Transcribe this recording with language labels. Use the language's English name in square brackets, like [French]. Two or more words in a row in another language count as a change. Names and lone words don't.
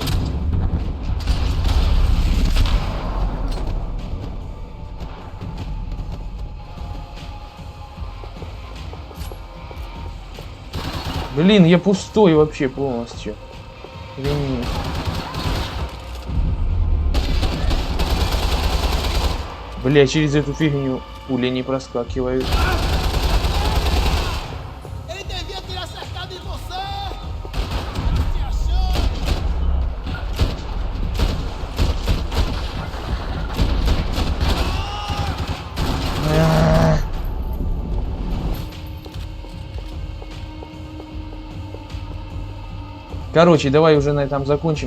[Russian] Блин, я пустой вообще полностью. Или нет? Бля, через эту фигню пули не проскакивают. [Portuguese] Ele devia ter acertado em você! Você achou? [Russian] Короче, давай уже на этом закончим.